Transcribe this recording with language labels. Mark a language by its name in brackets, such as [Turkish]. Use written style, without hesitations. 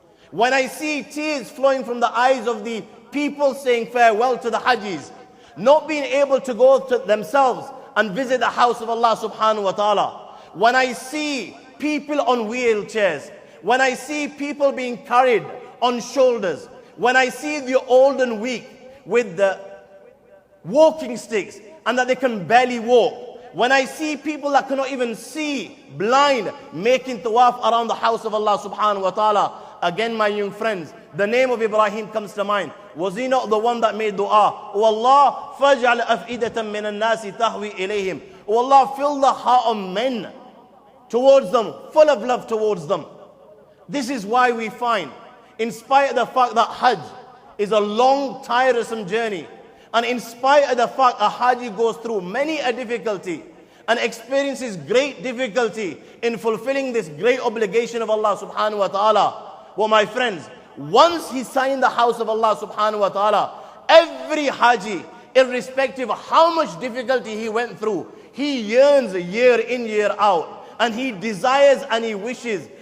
[English] When I see tears flowing from the eyes of the people saying farewell to the Hajis, not being able to go to themselves and visit the house of Allah subhanahu wa ta'ala, when I see people on wheelchairs, when I see people being carried on shoulders, when I see the old and weak with the walking sticks and that they can barely walk, when I see people that cannot even see, blind, making tawaf around the house of Allah subhanahu wa ta'ala, again, my young friends, the name of Ibrahim comes to mind. Was he not the one that made dua? [Arabic] "O Allah, فَجْعَلْ أَفْئِدَةً مِّنَ النَّاسِ تَهْوِي إِلَيْهِمْ." [English] O Allah, fill the heart of men towards them, full of love towards them. This is why we find, in spite of the fact that Hajj is a long, tiresome journey, and in spite of the fact a Haji goes through many a difficulty and experiences great difficulty in fulfilling this great obligation of Allah subhanahu wa ta'ala, well, my friends, once he signed the house of Allah subhanahu wa ta'ala, every Haji, irrespective of how much difficulty he went through, he yearns year in, year out, and he desires and he wishes